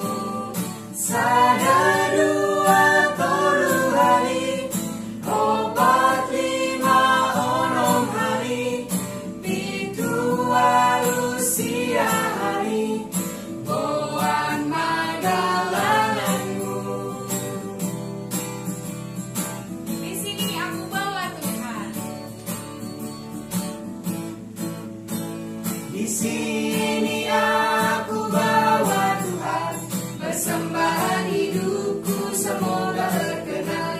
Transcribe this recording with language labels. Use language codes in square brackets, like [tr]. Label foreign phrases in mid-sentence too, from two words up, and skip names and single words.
[smr] Sada dua tolu hari, opat lima onom hari, pitu walu sia hari, boan magalanganmu. [id] Di sini aku bawa Tuhan. Di sini aku bawa Tuhan, persembahan hidupku semoga berkenan.